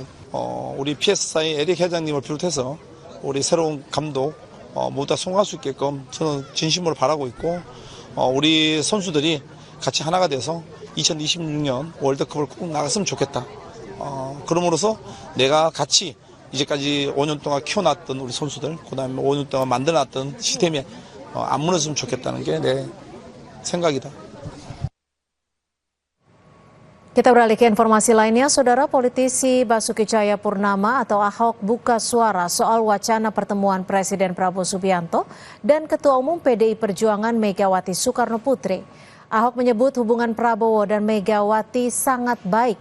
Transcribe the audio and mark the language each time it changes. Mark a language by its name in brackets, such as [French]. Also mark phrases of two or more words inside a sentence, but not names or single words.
[Korean] 우리 PS사의 에릭 회장님을 비롯해서 우리 새로운 감독 모두 다 성공할 수 있게끔 저는 진심으로 바라고 있고 우리 선수들이 같이 하나가 돼서 2026년 월드컵을 꼭 나갔으면 좋겠다. 그럼으로써 내가 같이 이제까지 5년 동안 키워놨던 우리 선수들, 그다음에 5년 동안 만들어놨던 시스템이 안 무너졌으면 좋겠다는 게 내 생각이다. [Indonesian] Kita beralih ke informasi lainnya, Saudara. Politisi Basuki Cahayapurnama atau Ahok buka suara soal wacana pertemuan Presiden Prabowo Subianto dan Ketua Umum PDI Perjuangan Megawati Soekarnoputri. Ahok menyebut hubungan Prabowo dan Megawati sangat baik.